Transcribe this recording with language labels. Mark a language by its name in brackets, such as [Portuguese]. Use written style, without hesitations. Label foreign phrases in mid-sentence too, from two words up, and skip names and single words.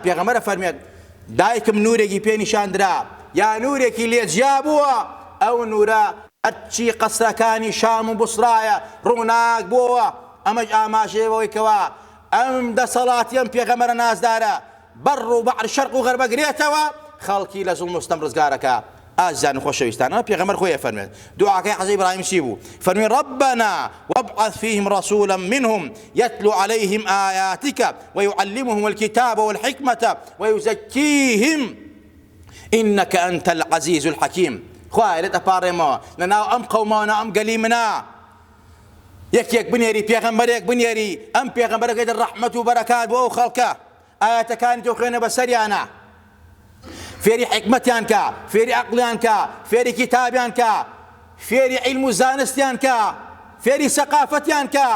[Central Kurdish] پێغەمبەر فەرمێت دایکم نورێکی پێ نیشاندرا یا نورێکی لێجیا بووە، ئەو نورە هەرچی قەسرەکانی شام و بوسرایە ڕووناک بووە. ئەمەش ئاماژەیەوەی کەوا ئەم دەسەڵاتیەم پێغەمبەرە نازدارە بەڕ و بەحر شەرق و غەرب ئەگرێتەوە خەڵکی لە زوڵم و ستەم ڕزگارەکە. ئازیزان و خۆشەویستان، پێغەمبەر خۆی فەرمێت دوعاکەی حەزی ئیبراهیم چی بوو؟ [Arabic] فەرمێ ربنا وابعث فيهم رسولا منهم يتلو عليهم آياتك ويعلمهم الكتاب والحكمة ويزكيهم إنك أنت العزيز الحكيم. [Central Kurdish] خوای لێت ئەپارڕێمەوە لەناو ئەم قەومانە ئەم گەلی منە یەکێک بنێری پێغەمبەرێک بنێری ئەم پێغەمبەرەکەی ڕەحمەت و بەرەکات بۆ ئەو خەڵکە ئاەتەکانی تۆ خوێنە بەسەریانە، فێری حکمەتیان کە، فێری عەقڵیان کە، فێری کتابیان کە، فێری عیلم و زانستیان کە، فێری سەقافەتیان کە.